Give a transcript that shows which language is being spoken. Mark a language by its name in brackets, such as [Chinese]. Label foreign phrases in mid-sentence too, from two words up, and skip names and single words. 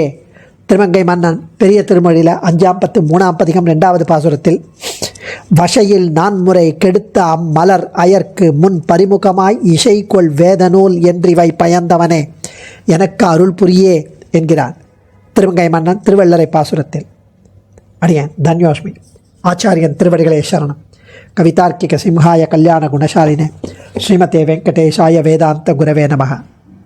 [Tamil] திருமங்கை மன்னன் பெரிய திருமொழியில் 5ஆம் 3ஆம் பதிகம் 2வது பாசுரத்தில் வசையில் நான்முறை கெடுத்த அம்மலர் அயர்க்கு முன் பரிமுகமாய் இசைகொள் வேதநூல் என்று இவை பயந்தவனே எனக்கு அருள் புரியே என்கிறார். திருவங்கை மன்னன் திருவள்ளரை பாசுரத்தில். அடியேன் தன்யோஸ்மி. ஆச்சாரியன் திருவடிகளே சரணம். [Sanskrit] कवितार्किक सिंहाय कल्याण गुणशालिने श्रीमते वेङ्कटेशाय वेदान्त गुरवे नमः.